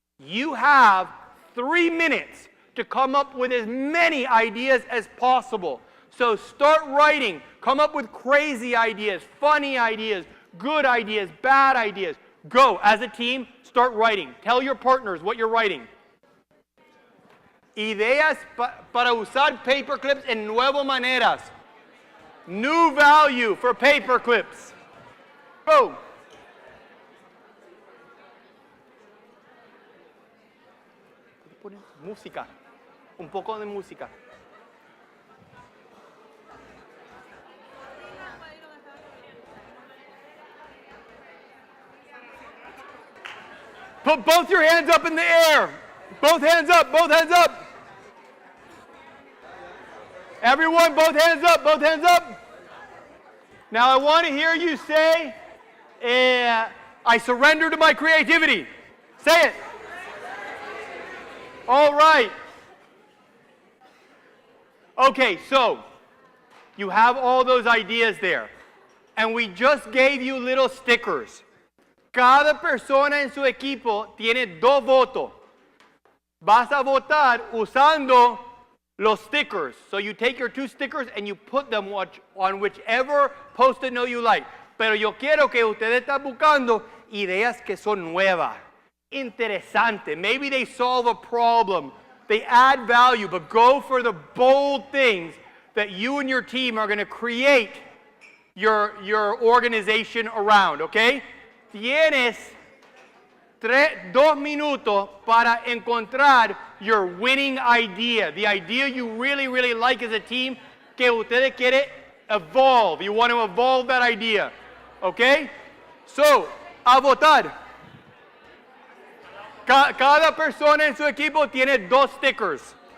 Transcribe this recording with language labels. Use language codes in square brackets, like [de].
[en] You have 3 minutes to come up with as many ideas as possible. So start writing. Come up with crazy ideas, funny ideas, good ideas, bad ideas. Go. As a team, start writing. Tell your partners what you're writing. [es] Ideas para usar paper clips en nuevas maneras. [en] New value for paper clips. Go. [es] Música. Un poco de música. [en] Put both your hands up in the air. Both hands up, both hands up. Everyone, both hands up, both hands up. Now I want to hear you say, I surrender to my creativity. Say it. All right. Okay, so you have all those ideas there. And we just gave you little stickers. [es] Cada persona en su equipo tiene 2 votos. Vas a votar usando los stickers. [en] So you take your 2 stickers and you put them on whichever Post-it note you like. [es] Pero yo quiero que ustedes estén buscando ideas que son nuevas, interesantes. [en] Maybe they solve a problem. They add value, but go for the bold things that you and your team are going to create your organization around, okay? [es] Tienes 2 minutos para encontrar [en] your winning idea, the idea you really, really like as a team, [es] que ustedes quieren [en] evolve. You want to evolve that idea, okay? [es] So, a votar. Cada persona en su equipo tiene 2 stickers.